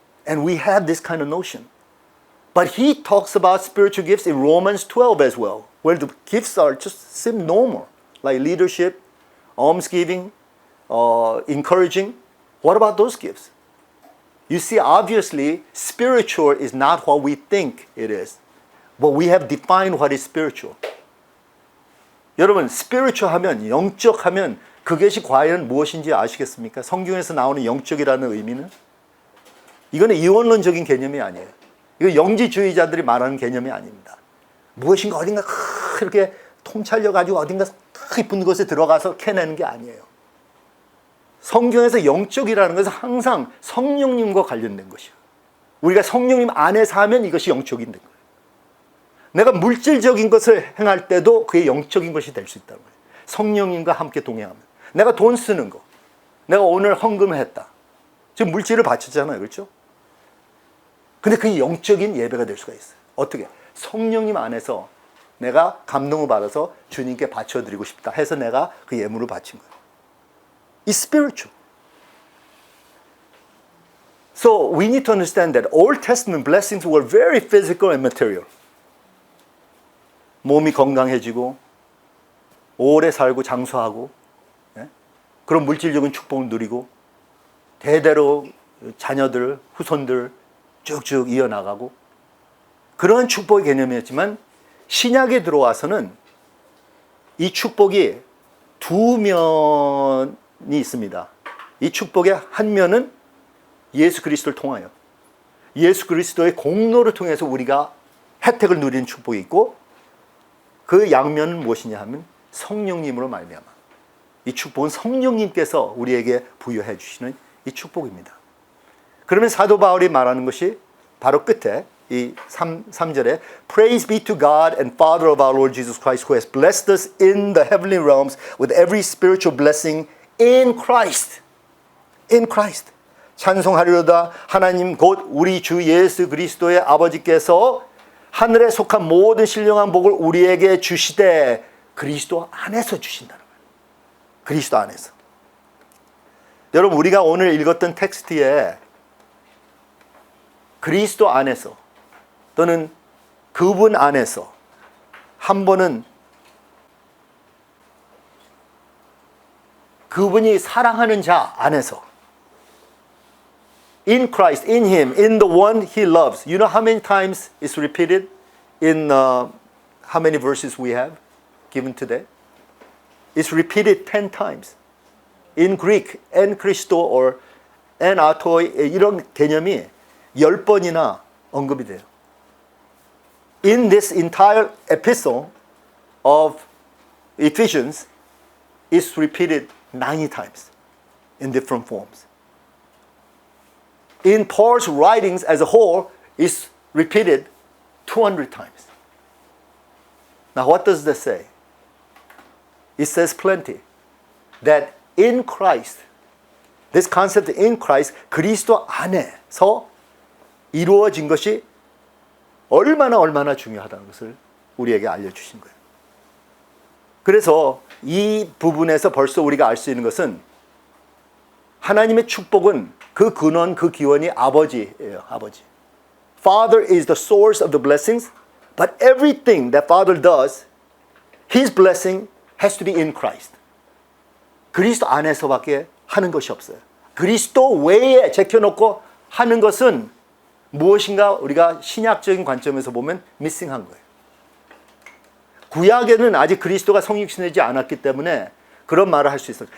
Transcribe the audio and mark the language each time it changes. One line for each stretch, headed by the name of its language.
English: And we have this kind of notion. But he talks about spiritual gifts in Romans 12 as well, where the gifts are just seem normal, like leadership, almsgiving, encouraging. What about those gifts? You see, obviously, spiritual is not what we think it is. But we have defined what is spiritual.
Korean: 여러분, spiritual 하면, 영적 하면 그것이 과연 무엇인지 아시겠습니까? 성경에서 나오는 영적이라는 의미는? 이거는 이원론적인 개념이 아니에요. 이거 영지주의자들이 말하는 개념이 아닙니다. 무엇인가 어딘가 그렇게 통찰려가지고 어딘가 깊은 곳에 들어가서 캐내는 게 아니에요. 성경에서 영적이라는 것은 항상 성령님과 관련된 것이에요. 우리가 성령님 안에서 하면 이것이 영적인 거예요. 내가 물질적인 것을 행할 때도 그게 영적인 것이 될 수 있다는 거예요. 성령님과 함께 동행하면. 내가 돈 쓰는 거. 내가 오늘 헌금을 했다. 지금 물질을 바쳤잖아요. 그렇죠? 근데 그게 영적인 예배가 될 수가 있어요. 어떻게? 성령님 안에서 내가 감동을 받아서 주님께 바쳐드리고 싶다 해서 내가 그 예물을 바친 거예요.
English: It's spiritual. So we need to understand that Old Testament blessings were very physical and material.
Korean: 몸이 건강해지고 오래 살고 장수하고 그런 물질적인 축복을 누리고 대대로 자녀들, 후손들 쭉쭉 이어나가고 그런 축복의 개념이었지만 신약에 들어와서는 이 축복이 두 면이 있습니다. 이 축복의 한 면은 예수 그리스도를 통하여 예수 그리스도의 공로를 통해서 우리가 혜택을 누리는 축복이 있고 그 양면은 무엇이냐 하면 성령님으로 말미암아 이 축복은 성령님께서 우리에게 부여해 주시는 이 축복입니다. 그러면 사도 바울이 말하는 것이 바로 끝에 이 3절에
English: Praise be to God and Father of our Lord Jesus Christ who has blessed us in the heavenly realms with every spiritual blessing in Christ. In Christ.
Korean: 찬송하리로다 하나님 곧 우리 주 예수 그리스도의 아버지께서 하늘에 속한 모든 신령한 복을 우리에게 주시되 그리스도 안에서 주신다는 거예요. 그리스도 안에서. 여러분 우리가 오늘 읽었던 텍스트에 그리스도 안에서 또는 그분 안에서 한 번은 그분이 사랑하는 자 안에서
English: In Christ, in Him, in the one He loves. You know how many times it's repeated in how many verses we have given today? It's repeated 10 times. In Greek, en Christo or en authoi
Korean: 이런 개념이 10번이나 언급이 돼요.
English: In this entire epistle of Ephesians, it's repeated 90 times in different forms. In Paul's writings as a whole, it's repeated 200 times. Now, what does that say? It says plenty. That in Christ, this concept in Christ,
Korean: 그리스도 안에서 이루어진 것이 얼마나 중요하다는 것을 우리에게 알려주신 거예요. 그래서 이 부분에서 벌써 우리가 알 수 있는 것은 하나님의 축복은 그 근원, 그 기원이 아버지예요. 아버지.
English: Father is the source of the blessings, but everything that Father does, His blessing has to be in Christ.
Korean: 그리스도 안에서밖에 하는 것이 없어요. 그리스도 외에 제껴놓고 하는 것은 무엇인가 우리가 신약적인 관점에서 보면 미싱한 거예요. 구약에는 아직 그리스도가 성육신되지 않았기 때문에 그런 말을 할 수 있어요.